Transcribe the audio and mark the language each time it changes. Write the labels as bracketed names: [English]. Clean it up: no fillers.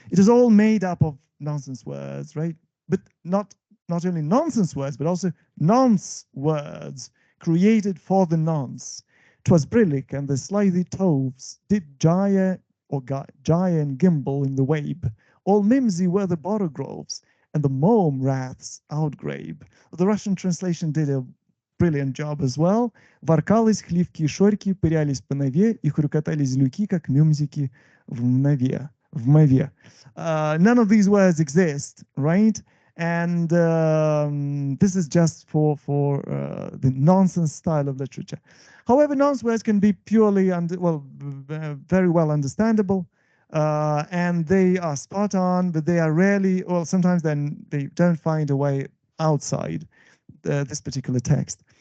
[English] It is all made up of nonsense words, right? But not only nonsense words, but also nonce words created for the nonce. 'Twas brillig, and the slithy toves did gyre and gimble in the wabe. All mimsy were the borogroves, and the mome raths outgrabe. The Russian translation did a brilliant job as well. [Russian] Воркались хливки и шорьки, пырялись по нове, и хрюкотались люки, как мюмзики в мове. [English] None of these words exist, right? And this is just for the nonsense style of literature. However, nonsense words can be purely very well understandable, and they are spot on, but they are rarely, well, sometimes then they don't find a way outside this particular text.